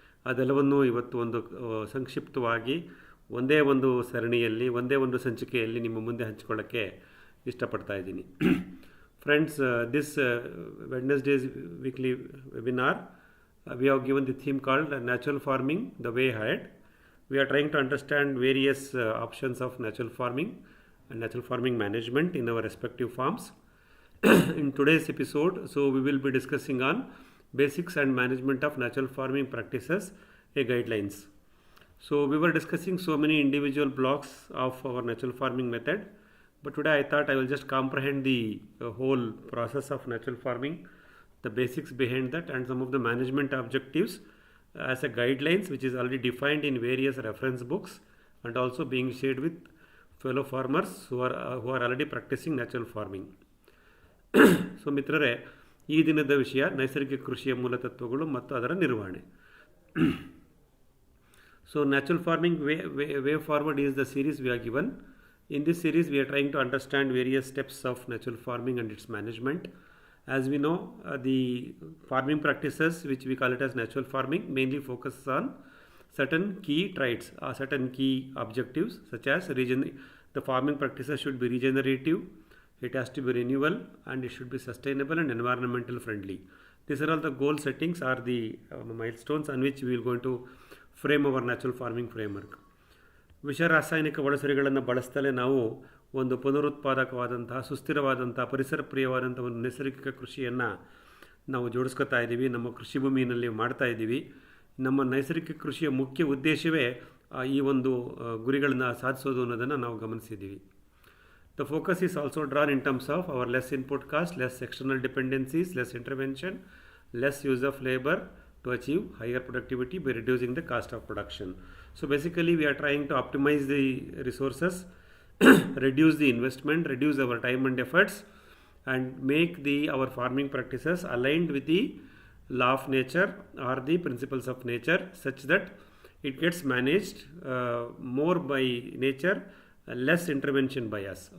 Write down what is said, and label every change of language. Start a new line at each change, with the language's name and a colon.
Kannada: ಅದೆಲ್ಲವನ್ನೂ ಇವತ್ತು ಒಂದು ಸಂಕ್ಷಿಪ್ತವಾಗಿ ಒಂದೇ ಒಂದು ಸರಣಿಯಲ್ಲಿ, ಒಂದೇ ಒಂದು ಸಂಚಿಕೆಯಲ್ಲಿ ನಿಮ್ಮ ಮುಂದೆ ಹಂಚಿಕೊಳ್ಳೋಕ್ಕೆ ಇಷ್ಟಪಡ್ತಾ ಇದ್ದೀನಿ.
English: Friends, this Wednesdays weekly webinar we have given the theme called natural farming the way ahead. We are trying to understand various options of natural farming and natural farming management in our respective farms. In today's episode, so we will be discussing on basics and management of natural farming practices, guidelines. So we were discussing so many individual blocks of our natural farming method, but today I thought I will just comprehend the whole process of natural farming, the basics behind that, and some of the management objectives as a guidelines which is already defined in various reference books and also being shared with fellow farmers who are already practicing natural farming.
Kannada: So ಮಿತ್ರರೇ, ಈ ದಿನದ ವಿಷಯ ನೈಸರ್ಗಿಕ ಕೃಷಿಯ ಮೂಲತತ್ವಗಳು ಮತ್ತು ಅದರ ನಿರ್ವಹಣೆ.
English: So natural farming way forward is the series we are given. In this series we are trying to understand various steps of natural farming and its management. As we know, the farming practices which we call it as natural farming mainly focuses on certain key traits or certain key objectives, such as the farming practices should be regenerative, it has to be renewable, and it should be sustainable and environmental friendly. These are all the goal settings or the milestones on which we will going to frame our natural farming framework.
Kannada: ವಿಷ ರಾಸಾಯನಿಕ ಒಳಸರಿಗಳನ್ನು ಬಳಸ್ತಲೇ ನಾವು ಒಂದು ಪುನರುತ್ಪಾದಕವಾದಂತಹ, ಸುಸ್ಥಿರವಾದಂತಹ, ಪರಿಸರ ಪ್ರಿಯವಾದಂಥ ಒಂದು ನೈಸರ್ಗಿಕ ಕೃಷಿಯನ್ನು ನಾವು ಜೋಡಿಸ್ಕೊತಾ ಇದ್ದೀವಿ, ನಮ್ಮ ಕೃಷಿ ಭೂಮಿಯಲ್ಲಿ ಮಾಡ್ತಾ ಇದ್ದೀವಿ. ನಮ್ಮ ನೈಸರ್ಗಿಕ ಕೃಷಿಯ ಮುಖ್ಯ ಉದ್ದೇಶವೇ ಈ ಒಂದು ಗುರಿಗಳನ್ನು ಸಾಧಿಸೋದು ಅನ್ನೋದನ್ನು ನಾವು ಗಮನಿಸಿದ್ದೀವಿ.
English: The focus is also drawn in terms of our less input cost, less external dependencies, less intervention, less use of labor to achieve higher productivity by reducing the cost of production. So basically we are trying to optimize the resources, reduce the investment, reduce our time and efforts, and make our farming practices aligned with the law of nature or the principles of nature, such that it gets managed more by nature, less intervention by us.